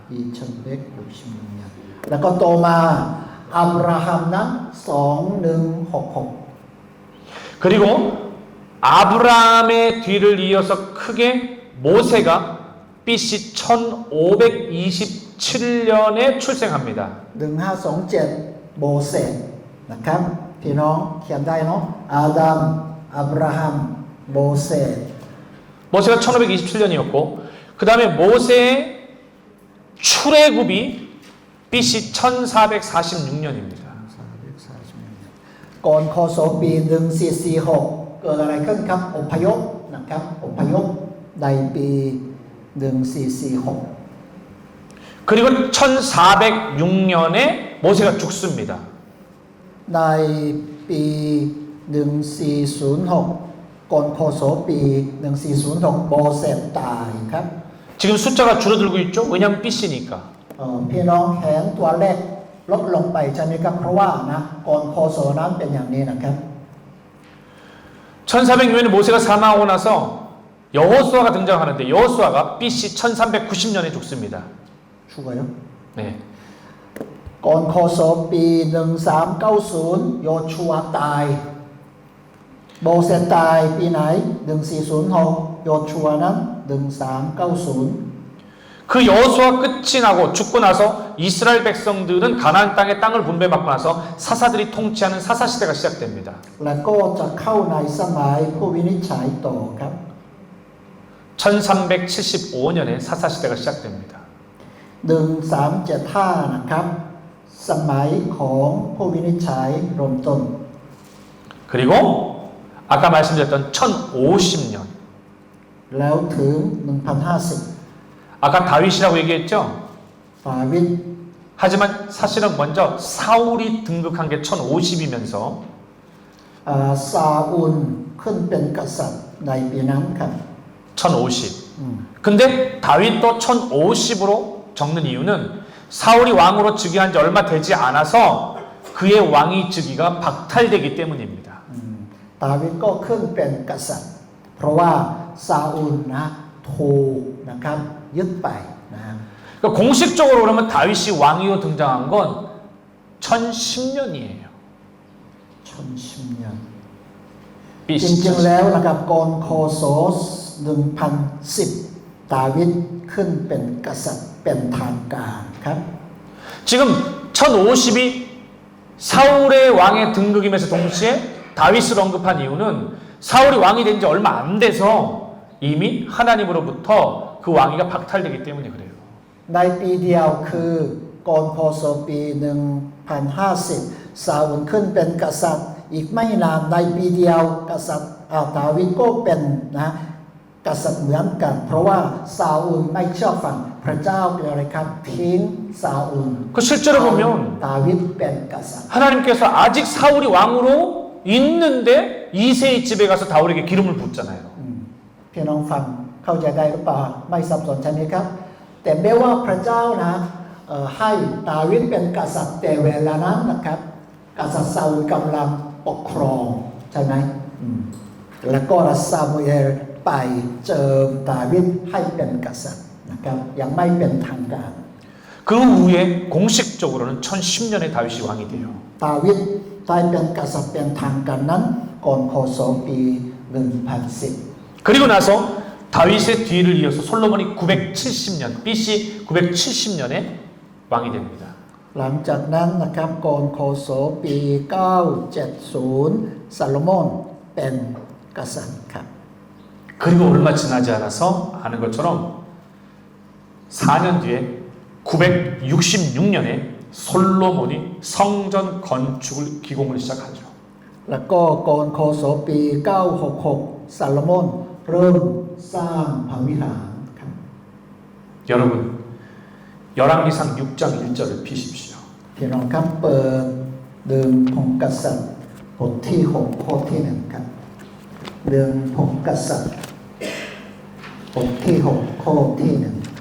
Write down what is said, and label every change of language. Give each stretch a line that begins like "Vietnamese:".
Thai: 2166แล้วก็โตมาอับราฮัมนั้น2166
Korean: 그리고 아브라함의 뒤를 이어서 크게 모세가 BC 1527년에 출생합니다.
Thai: 1527โมเสสนะครับพี่น้องเขียนได้เนาะอาดัมอับราฮัมโมเสส
Korean: 모세가 1527년이었고 그 다음에 모세의 출애굽이 BC 1446년입니다.
Thai: ก่อนคศปี1446เกิดอะไรขึ้นครับอพยพนะครับอพยพในปี1446
Korean: 그리고 1406년에 모세가 죽습니다.
Thai: ในปี1406ก่อนคศปี1406โมเสสตายครับ
Korean: 지금 숫자가 줄어들고 있죠? 왜냐하면 BC니까.
Thai: พี่น้องแขนตัวเลขลดลงไปใช่ไหมครับเพราะว่านะก่อนคศนั้นเป็นอย่างนี้นะครับ
Korean: 1406년에 모세가 사망하고 나서 여호수아가 등장하는데 여호수아가 BC 1390년에 죽습니다. 죽어요? 네.
Thai: ก่อนคศปี1390โยชูอาตายโมเสสตายปีไหน1406โยชูอานั้น1390
Korean: 그 여호수아 끝이 나고 죽고 나서 이스라엘 백성들은 가나안 땅의 땅을 분배받고 나서 사사들이 통치하는 사사 시대가 시작됩니다.
Thai: แล้วก็จะเข้าในสมัยผู้วินิจฉัยต่อครับ
Korean: 1375년에 사사 시대가 시작됩니다.
Thai: 1375นะครับสมัยของผู้วินิจฉัยเริ่มต้น
Korean: 그리고 아까 말씀드렸던 1050년
Thai: แล้วถึง1050
Korean: 아까 다윗이라고 얘기했죠?
Thai: ดาวิด
Korean: 하지만 사실은 먼저 사울이 등극한 게 1050이면서
Thai: ซาอูลขึ้นเป็นกษัตริย์ในปีนั้นครับ
Korean: 1050. 근데 다윗도 1050으로 적는 이유는 사울이 왕으로 즉위한 지 얼마 되지 않아서 그의 왕위 즉위가 박탈되기 때문입니다.
Thai: ดาวิดก็ขึ้นเป็นกษัตริย์เพราะว่าซาอูลนะถูกนะครับยึดไปนะ
Korean: 그러니까 공식적으로 그러면 다윗이 왕위로 등장한 건 1010년이에요. 1010년
English: BC
Thai: จริงๆแล้วนะครับก่อนคศ1010ดาวิดขึ้นเป็นกษัตริย์เป็นทางการครับ
Korean: 지금 1050이 사울의 왕의 등극임에서 동시에 다윗을 언급한 이유는 사울이 왕이 된 지 얼마 안 돼서 이미 하나님으로부터 그 왕위가 박탈되기 때문에 그래요.
Thai: ในปีเดียวคือก่อนคศปี1050ซาอูลขึ้นเป็นกษัตริย์อีกไม่นานในปีเดียวกษัตริย์ดาวิดก็เป็นนะกษัตริย์เหมือนกันเพราะว่าซาอูลไม่เชื่อฟังพระเจ้าเป็นอะไรครับทิ้งซาอูล
Korean: 그 실제로 보면
Thai: ดาวิดเป็นกษัตริย์
Korean: 하나님께서 아직 사울이 왕으로 있는데 이새의 집에 가서 다윗에게 기름을 붓잖아요.
Thai: พี่น้องฟังเข้าใจได้หรือเปล่าไม่สับสนใช่ไหมครับแต่แม้ว่าพระเจ้านะให้ดาวิดเป็นกษัตริย์แต่เวลานั้นนะครับกษัตริย์ซาอูลกำลังปกครองใช่ไหมแล้วก็ซามูเอลไปเจิมดาวิดให้เป็นกษัตริย์นะครับยังไม่เป็นทางการ
Korean: 그 후에 공식적으로는 1010년에 다윗이 왕이 돼요.
Thai: ดาวิดได้เป็นกษัตริย์เป็นทางการนั้นก่อนคศปี1010
Korean: 그리고 나서 다윗의 뒤를 이어서 솔로몬이 970년 BC 970년에 왕이 됩니다.
Thai: หลังจากนั้นนะครับก่อนคศปี 970 ซาโลมอนเป็นกษัตริย์ครับ
Korean: 그리고 얼마 지나지 않아서 아는 것처럼 4년 뒤에 966년에 솔로몬이 성전 건축을 기공을 시작하죠.
Thai: แล้วก็ก่อนคศปี 966 ซาโลมอนเริ่มสร้างพระวิหารครับ
Korean: 여러분 열왕기상 6장 1절을 피십시오.
Thai: พี่น้องครับเปิดเดิมพงกษัตริย์บทที่ 6 ข้อที่ 1 ครับเดิมพงกษัตริย์บทที่ 6 ข้อที่ 1